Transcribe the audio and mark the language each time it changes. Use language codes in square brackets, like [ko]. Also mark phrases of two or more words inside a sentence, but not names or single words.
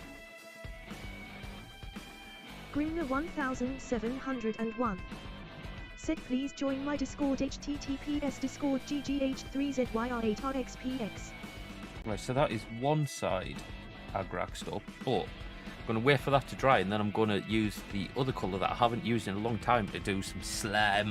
[en] Grimner 1701. Said please join my Discord https discord ggh3zyr8rxpx. Right, so that is one side agraxed up, but I'm going to wait for that to dry, and then I'm going to use the other colour that I haven't used in a long time to do some slime.